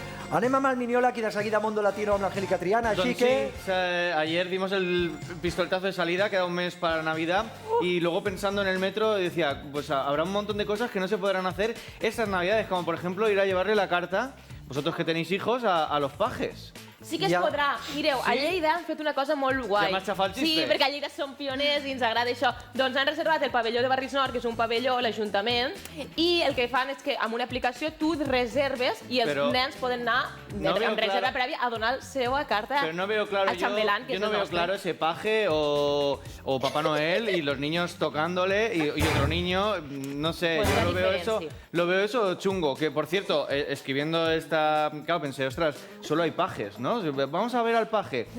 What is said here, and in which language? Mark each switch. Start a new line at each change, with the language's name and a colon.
Catalan: Anem amb el Miniola, aquí de seguida Mundo Latino amb l'Angélica Triana, així que...
Spanish: Sí, ayer dimos el pistoletazo de salida, queda un mes para Navidad, y luego pensando en el metro decía, pues habrá un montón de cosas que no se podrán hacer estas Navidades, como por ejemplo ir a llevarle la carta, vosotros que tenéis hijos, a los pajes.
Catalan: Sí que es podrà. Mireu, a Lleida han fet una cosa molt guai. Ja m'has xafat el xiste. Sí, perquè a Lleida som pioners i ens agrada això. Doncs han reservat el pavelló de Barris Nord, que és un pavelló, l'Ajuntament, i el que fan és que amb una aplicació tu reserves i els nens poden anar amb reserva prèvia a donar la seva carta al xambelán, que és el nostre.
Spanish: Yo no veo claro ese paje o Papá Noel y los niños tocándole y otro niño, no sé, pues yo lo veo eso chungo. Que, por cierto, escribiendo esta... Claro, pensé, ostras, solo hay pajes, ¿no? Vamos a ver al paje.